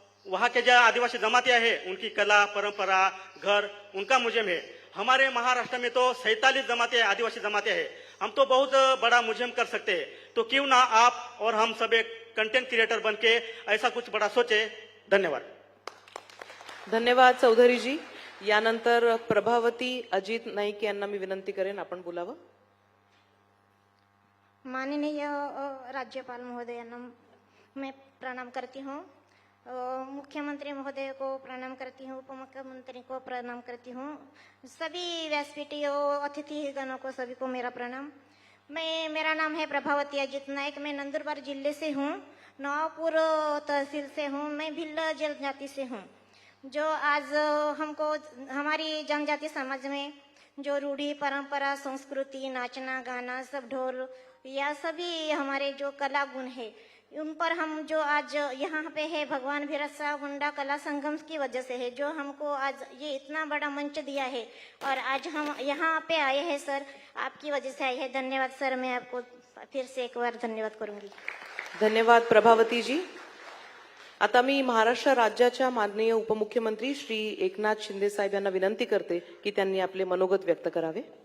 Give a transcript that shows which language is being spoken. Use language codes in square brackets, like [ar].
[hi] वहाँ के जो आदिवासी जमातियां हैं उनकी कला, परंपरा, घर, उनका म्यूजियम है. हमारे महाराष्ट्र में तो 47 जमाते आदिवासी जमाते हैं. हम तो बहुत बड़ा म्यूजियम कर सकते हैं. तो क्यों ना आप और हम सब एक कंटेंट क्रिएटर बन के ऐसा कुछ बड़ा सोचे. धन्यवाद. धन्यवाद चौधरीजी. [mr] यानंतर प्रभावती अजित नाईक यांना मी विनंती करेन आपण बोलावं. [hi] माननीय राज्यपाल महोदयांना मैं प्रणाम करती हूँ. मुख्यमंत्री महोदय को प्रणाम करती हूँ. उपमुख्यमंत्री को प्रणाम करती हूँ. सभी व्यासपीठियों अतिथिगणों को सभी को मेरा प्रणाम. मेरा नाम है प्रभावती अजित नायक. मैं नंदुरबार जिले से हूँ, नवापुर तहसील से हूँ. मैं भिल्ल जनजाति से हूँ. जो आज हमको हमारी जनजाति समाज में जो रूढ़ी, परंपरा, संस्कृति, नाचना, गाना, सब ढोल, या सभी हमारे जो कला गुण है, उन पर हम जो आज यहाँ पे है भगवान बिरसा मुंडा कला संगम की वजह से है, जो हमको आज ये इतना बड़ा मंच दिया है और आज हम यहाँ पे आए हैं सर, आपकी वजह से आए हैं. धन्यवाद सर. मैं आपको फिर से एक बार धन्यवाद करूंगी. धन्यवाद प्रभावती जी. [mr] आता मी महाराष्ट्र राज्याच्या माननीय उपमुख्यमंत्री श्री एकनाथ शिंदे साहेब यांना विनंती करते की त्यांनी आपले मनोगत व्यक्त करावे.